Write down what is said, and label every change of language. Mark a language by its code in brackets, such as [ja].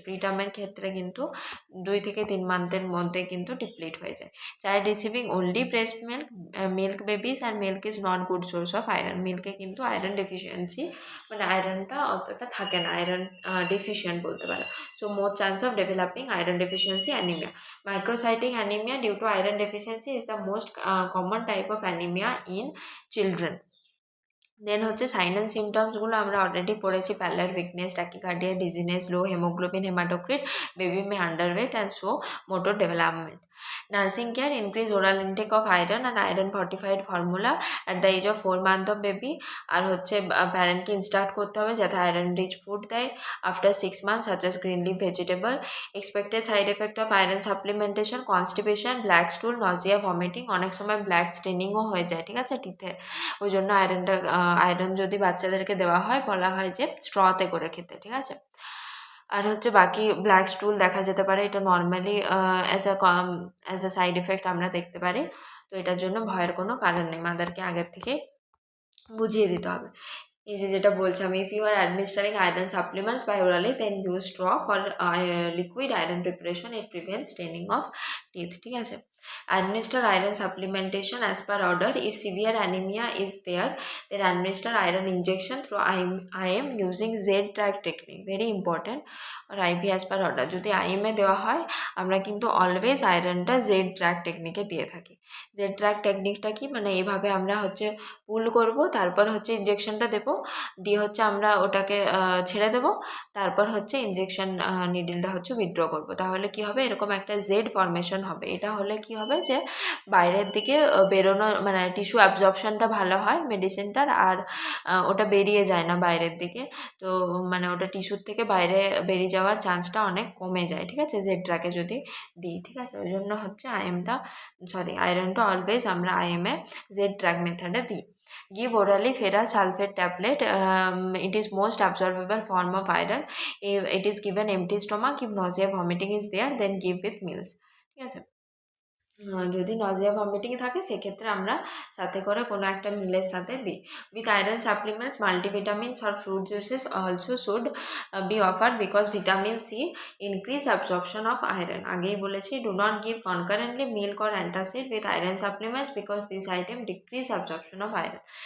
[bn] প্রিটার্মের ক্ষেত্রে কিন্তু 2 থেকে 3 মান্থের মধ্যে কিন্তু ডিপ্লিট হয়ে যায়। [en] Child receiving only breast milk, milk babies and milk is not good source of iron. [bn] মিল্কে কিন্তু আয়রন ডেফিসিয়েন্সি মানে আয়রনটা অতটা থাকে না, আয়রন ডেফিসিয়েন্ট বলতে পারো। [en] So more chance of developing iron deficiency anemia. Microcytic anemia due to iron deficiency is the most common type of anemia in children. Then হচ্ছে sign and সিমটমসগুলো [bn] আমরা already পড়েছি, [en] Pallor weakness, tachycardia, dizziness, low haemoglobin, haematocrit, baby may underweight and show motor development. Nursing care increase oral intake of iron and iron fortified formula at the age of 4 months of baby. [bn] আর হচ্ছে প্যারেন্টকে instruct করতে হবে যাতে iron rich food দেয় [en] After 6 months such as green leaf vegetable. Expected side effect of iron supplementation, constipation, black stool, nausea, vomiting, [bn] অনেক সময় black স্টেনিংও হয়ে যায়, ঠিক আছে, টিথে। ওই জন্য আয়রন যদি বাচ্চাদেরকে দেওয়া হয় বলা হয় যে স্ট্রতে করে খেতে, ঠিক আছে। আর হচ্ছে বাকি ব্ল্যাক স্টুল দেখা যেতে পারে, এটা normally as a side effect আমরা দেখতে পারি, তো এটার জন্য ভয়ের কোনো কারণ নেই, মাদারকে আগের থেকে বুঝিয়ে দিতে হবে। এই যে যেটা বলছি আমি, [en] if you are administering iron supplements by orally then use straw for liquid iron preparation, it prevents staining of teeth, [bn] ঠিক আছে। [en] Administer iron supplementation as per order. If severe anemia is there, then administer iron injection through IM using Z-track technique. Very important. or IV as per order. [bn] যদি IM এ দেওয়া হয় আমরা কিন্তু always আয়রনটা Z-track টেকনিকে দিয়ে থাকি। Z-track টেকনিকটা কি, মানে এইভাবে আমরা হচ্ছে পুল করব, তারপর হচ্ছে ইঞ্জেকশনটা দেবো, দিয়ে হচ্ছে আমরা ওটাকে ছেড়ে দেবো, তারপর হচ্ছে ইঞ্জেকশন নিডলটা হচ্ছে উইথড্র করবো, তাহলে কি হবে, এরকম একটা জেড ফর্মেশন হবে। এটা হলে কি হবে যে বাইরের দিকে বেরোনো মানে টিস্যু অ্যাবজর্পশনটা ভালো হয় মেডিসিনটার, আর ওটা বেরিয়ে যায় না বাইরের দিকে, তো মানে ওটা টিস্যুর থেকে বাইরে বেরিয়ে যাওয়ার চান্সটা অনেক কমে যায়, ঠিক আছে, জেড ট্র্যাকে যদি দিই, ঠিক আছে। ওই জন্য হচ্ছে আয়রনটা অলওয়েজ আমরা আইএমএ জেড ট্র্যাক মেথডে দিই। [en] Give orally ferrous sulfate tablet. It is most absorbable form of iron. It is given empty stomach. If nausea vomiting is there, then give with meals. [bn] ঠিক আছে, যদি নজিয়া ভমিটিং থাকে সেক্ষেত্রে আমরা সাথে করে কোনো একটা মিলের সাথে দিই। [en] With iron supplements multivitamins or fruit juices also should be offered because vitamin C increase absorption of iron. [bn] আগেই বলেছি, [en] Do not give concurrently milk or antacid with iron supplements because this item decrease absorption of iron.